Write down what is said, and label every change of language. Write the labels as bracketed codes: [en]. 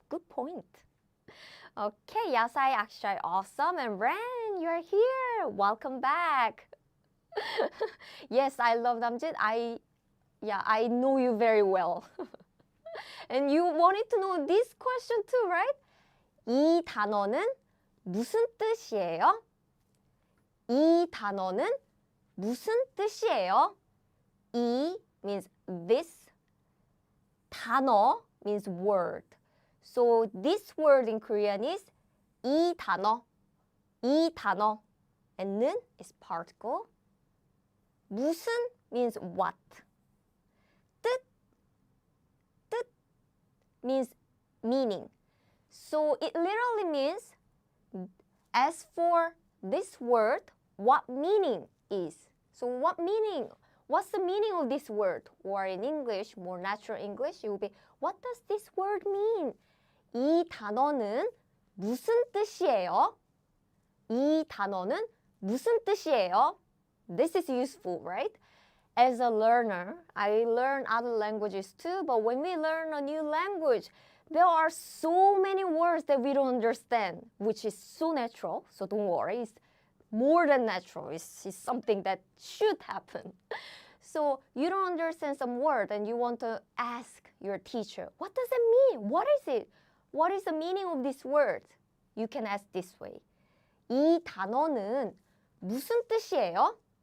[en] Good point. Okay, Yasai, Akshay, awesome. And Ren, you're here. Welcome back. Yes, I love Namjit. I know you very well. And you wanted to know this question too, right? [ko] 이 단어는 무슨 뜻이에요? 이 단어는 무슨 뜻이에요? [en] 이 means this. 단어 means word. So this word in Korean is 이 단어. [ko] 이 단어. [en] And 는 is particle. 무슨 means what. 뜻 means meaning. So it literally means, as for this word, what meaning is. So what's the meaning of this word? Or in English, more natural English, it will be, what does this word mean? [ko] 이 단어는 무슨 뜻이에요? 이 단어는 무슨 뜻이에요? [en] This is useful, right? As a learner, I learn other languages too, but when we learn a new language, there are so many words that we don't understand, which is so natural. So don't worry, it's more than natural. It's something that should happen. So you don't understand some word and you want to ask your teacher, what does it mean? What is it? What is the meaning of this word? You can ask this way. [ko] 이 단어는 무슨 뜻이에요?